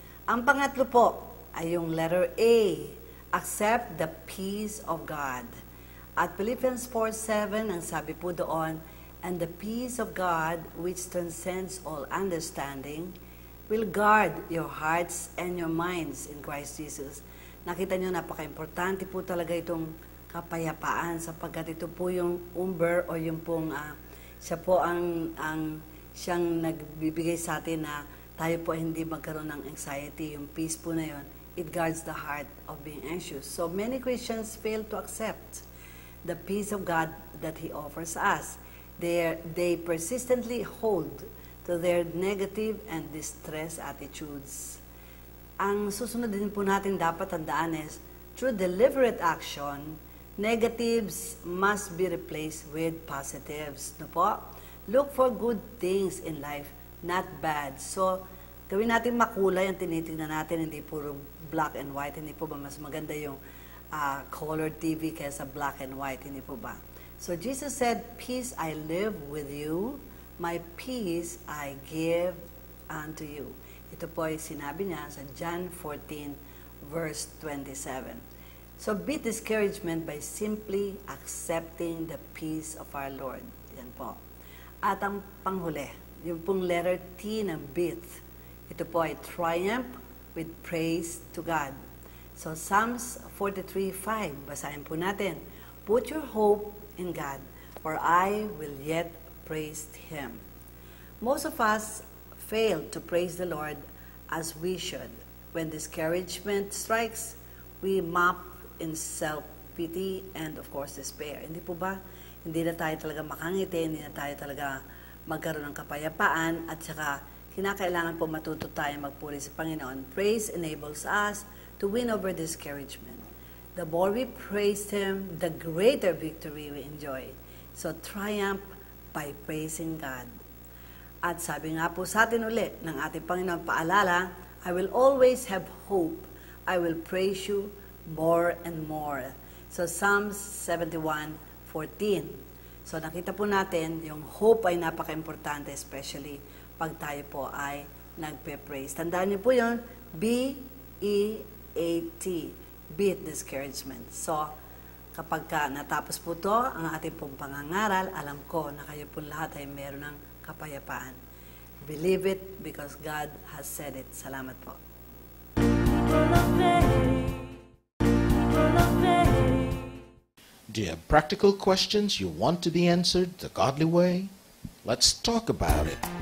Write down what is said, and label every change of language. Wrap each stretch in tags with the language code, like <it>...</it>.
<tl>Ang pangatlo po ay yung</tl> <en>letter A, accept the peace of God. At Philippians 4:7,</en> <tl>ang sabi po doon,</tl> <en>"And the peace of God, which transcends all understanding, will guard your hearts and your minds in Christ Jesus."</en> <tl>Nakita nyo, napaka-importante po talaga itong kapayapaan sapagkat ito po yung umber o yung pong siya po ang siyang nagbibigay sa atin na tayo po hindi magkaroon ng anxiety. Yung peace po na yun,</tl> <en>it guards the heart of being anxious. So many Christians fail to accept the peace of God that He offers us. They persistently hold to their negative and distressed attitudes.</en> <tl>Ang susunod din po natin dapat tandaan</tl> <en>is, through deliberate action, negatives must be replaced with positives.</en> <tl>No po?</tl> <en>Look for good things in life, not bad.</en> <tl>So, gawin natin makulay ang tinitingnan natin, hindi puro black and white. Hindi po ba mas maganda yung color TV kaysa black and white? Hindi po ba?</tl> <en>So, Jesus said, "Peace I live with you, my peace I give unto you."</en> <tl>Ito po ay sinabi niya sa John 14, verse 27.</tl> <en>So, beat discouragement by simply accepting the peace of our Lord.</en> <tl>Yan po. At ang panghuli, yung pong letter T ng beat, ito po ay triumph with praise to God. So, Psalms 43:5, basahin po natin.</tl> <en>"Put your hope in God, for I will yet praise Him." Most of us fail to praise the Lord as we should. When discouragement strikes, we mop in self-pity and of course despair.</en> <tl>Hindi po ba? Hindi na tayo talaga makangiti, hindi na tayo talaga magkaroon ng kapayapaan, at saka kinakailangan po matuto tayo magpuri sa Panginoon.</tl> <en>Praise enables us to win over discouragement. The more we praise Him, the greater victory we enjoy. So triumph by praising God.</en> <tl>At sabi nga po sa atin ulit ng ating Panginoon, paalala,</tl> <en>"I will always have hope. I will praise you more and more."</en> <tl>So Psalms 71:14. So nakita po natin, yung hope ay napaka-importante, especially pag tayo po ay nagpe-praise. Tandaan niyo po yun, B-E-A-T,</tl> <en>beat discouragement.</en> <tl>So, kapag natapos po to ang ating pong pangangaral, alam ko na kayo po lahat ay meron ng kapayapaan.</tl> <en>Believe it because God has said it.</en> <tl>Salamat po.</tl> <en>Do you have practical questions you want to be answered the godly way? Let's talk about it.</en>